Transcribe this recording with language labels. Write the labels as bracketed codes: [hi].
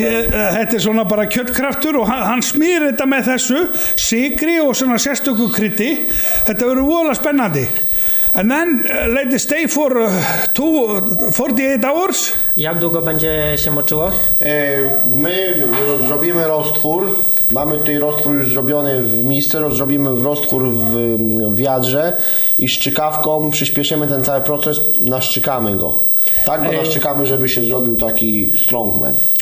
[is] Þetta er svona bara kjötkraftur og hann smýr þetta með þessu sykri og svona sérstöku kryddi. Þetta verður voðalega spennandi. [en] And then let it stay for 48 hours. [pl] Jak długo będzie się moczyło? My zrobimy roztwór. Mamy tutaj roztwór już zrobiony w misce, zrobimy roztwór w wiadrze i szczykawką przyspieszymy ten cały proces, naszczykamy go. Tak go naszczykamy, żeby się zrobił taki strongman.